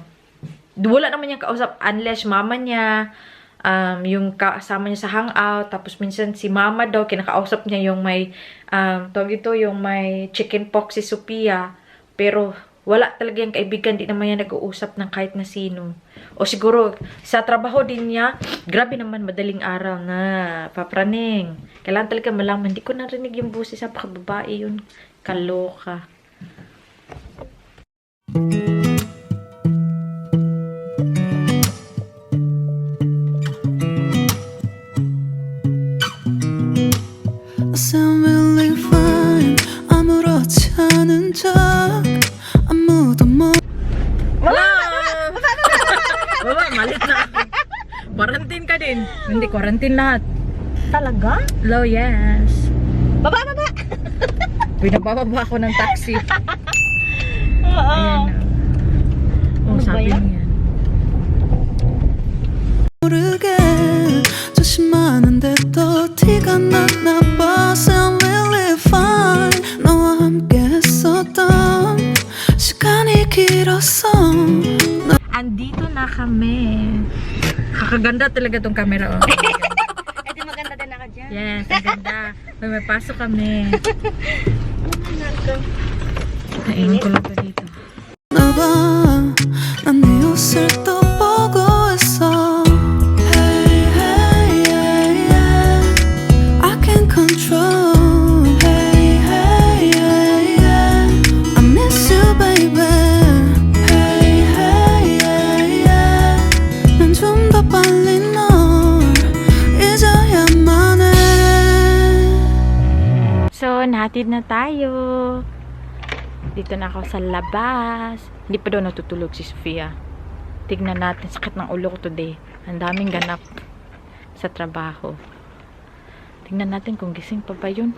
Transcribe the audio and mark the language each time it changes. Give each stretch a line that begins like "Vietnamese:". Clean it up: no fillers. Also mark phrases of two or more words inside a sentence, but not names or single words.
Filipino: Wala naman yung kausap unless mama niya, yung kasama niya sa hangout, tapos minsan si mama daw, kinakausap niya yung may, tawag ito, yung may chickenpox si Sophia. Pero, wala talaga yung kaibigan, di naman yan nag-uusap ng kahit na sino. O siguro, sa trabaho din niya, grabe naman, madaling araw na, papraning. Kailangan talaga malaman, hindi ko narinig yung buses sa pakababae yun. Kaloka.
English: I'm really fine.
Korean: 아무렇지 않은 척 아무도
Filipino: Baba, malit na. Quarantine ka din. Hindi, quarantine lahat. Talaga?
English: Hello, yes.
Filipino: Baba! Pinabababa ako ng taxi. Oo. Ayan na. Oh, Ano ba sabi yan? niya.
Korean: 모르게 조심하는데 또 티가 났나 봐.
English: I'm really fine.
Korean: 너와 함께 했었던 시간이 길었어.
Filipino: Andito na kami. Kakaganda talaga tong camera. Oh. Eh, di maganda din ako dyan. Yes, ang ganda. May pasok kami. Kainin ko lang to dito.
Korean: 나봐 난 네 옷을 또 보고 있어.
English: Hey, hey, yeah, yeah. I can't control. Hey, hey, yeah, yeah. I miss you, baby. Hey, hey, yeah, yeah.
Korean: 난 좀 더 빨리 널 잊어야만 해.
Filipino: So, nahatid na tayo. Dito na ako sa labas. Hindi pa daw natutulog si Sophia. Tignan natin, sakit ng ulo ko today. Ang daming ganap sa trabaho. Tignan natin kung gising pa ba yun.